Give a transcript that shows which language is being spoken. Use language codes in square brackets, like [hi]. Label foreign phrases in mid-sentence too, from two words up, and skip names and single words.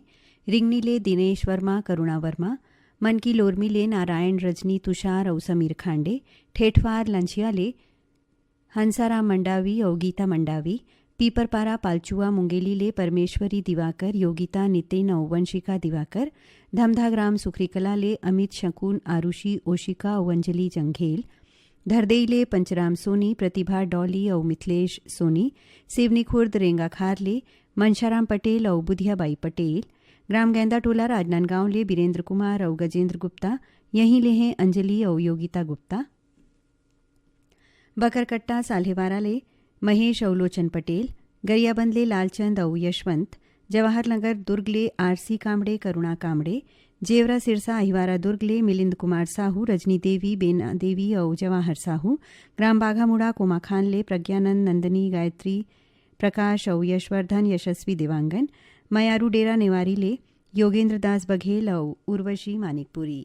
[hne] रिंगनी ले दिनेश वर्मा, करुणा वर्मा, मन की लोरमी ले नारायण, रजनी, तुषार और समीर खांडे, ठेठवार लंचिया ले हंसाराम मंडावी और गीता मंडावी, पीपरपारा पालचुआ मुंगेली ले परमेश्वरी दिवाकर, योगिता, नितिन और वंशिका दिवाकर, धमधाग्राम सुखरीकला ले अमित, शकुन, आरुषि, ओशिका और अंजलि जंघेल, धरदेई ले पंचराम सोनी, प्रतिभा डॉली और मिथिलेश सोनी, सिवनी खुर्द रेंगाखार ले मनशाराम पटेल और बुधियाबाई पटेल, ग्राम गेंदा टोला राजनांदगांव ले बीरेंद्र कुमार और गजेंद्र गुप्ता, यहीं ले हैं अंजलि और योगिता गुप्ता, बकरकट्टा साल्हेवारा ले महेश और लोचन पटेल, गरियाबंद ले लालचंद और यशवंत, जवाहर नगर दुर्ग ले आरसी कामड़े, करुणा कामड़े, जेवरा सिरसा अहिवारा दुर्ग ले मिलिंद कुमार साहू, रजनी देवी, बेना देवी और जवाहर साहू, ग्राम बाघामुड़ा कोमा खान ले प्रज्ञानंद, नंदनी, गायत्री, प्रकाश और यशवर्धन, यशस्वी देवांगन, मयारू डेरा नेवारी ले योगेंद्र दास बघेल और उर्वशी मानिकपुरी।